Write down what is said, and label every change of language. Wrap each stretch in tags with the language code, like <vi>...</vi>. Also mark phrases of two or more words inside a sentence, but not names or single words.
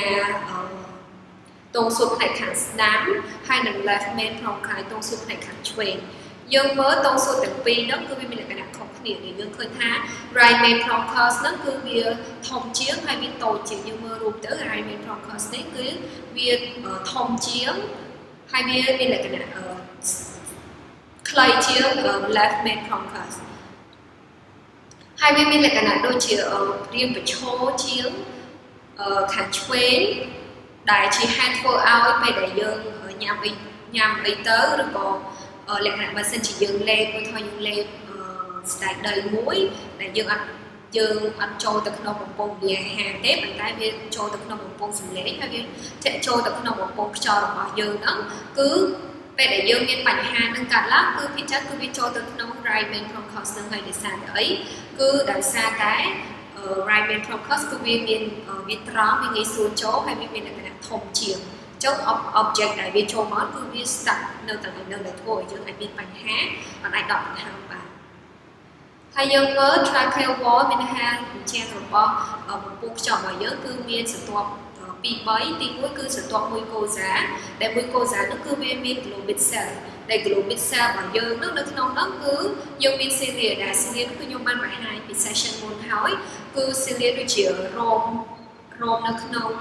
<km>តងសួតផ្នែកខាងស្ដាំហើយនិង</km> <en>left main bronchi</en> <km>តងសួតផ្នែកខាងឆ្វេងយើងមើលតងសួតទាំងពីរហ្នឹងគឺវាមានលក្ខណៈខុសគ្នាយើងឃើញថា</km> <en>right main bronchus</en> <km>ហ្នឹងគឺវាធំជាងហើយវាតូចជាងយើងមើលរូបទៅ</km> <en>right main bronchus</en> <km>នេះគឺវាធំជាងហើយវាមានលក្ខណៈខ្លីជាង</km> <en>left main bronchus</en> <km>ហើយវាមានលក្ខណៈដូចជារាងប្រឈរជាងខាងឆ្វេងដែលជាហេតុធ្វើឲ្យពេលដែលយើងញ៉ាំអីទៅឬក៏លក្ខណៈបើសិនជាយើងលេបឬថាយើងលេបស្ដែកដីមួយដែលយើងអត់ចូលទៅក្នុងបំពង់វាអាហារ ទេប៉ុន្តែវាចូលទៅក្នុងបំពង់សម្លេងហើយវាធាក់ចូលទៅក្នុងបំពង់ខ្យល់របស់យើងហ្នឹងគឺពេលដែលយើងមានបញ្ហានឹងកើតឡើងគឺភាគច្រើនគឺវាចូលទៅក្នុង</km> <en>right main bronchus</en> <km>នឹងហើយដោយសារតែអីគឺដោយសារតែ</km> <en>right main bronchus</en> <km>គឺវាមានវាត្រង់វាងាយស្រួលចូលហើយវាមានលក្ខណៈ ធំជាងចុះ object ដែលវាចូលមកគឺវា stuck នៅកន្លែងនោះដែលធ្វើឲ្យយើងអាចមានបញ្ហាអាចដកដង្ហើមបានហើយយើងមើល</km> <en>tracheal wall</en> <km>មានន័យថាជារបស់បំពង់ខ្យល់របស់យើងគឺមានសន្ទាប់2 3ទី1គឺសន្ទាប់មួយកូសាដែលមួយកូសានោះគឺវាមាន</km> <en>globid cell</en> <km>ដែល</km> <en>globid cell</en> <km>របស់យើងនោះនៅក្នុងនោះគឺយើងមាន cilia ដែល cilia គឺខ្ញុំបានបង្ហាញពី session មុនហើយគឺ cilia ដូចជារោមនៅក្នុង</km>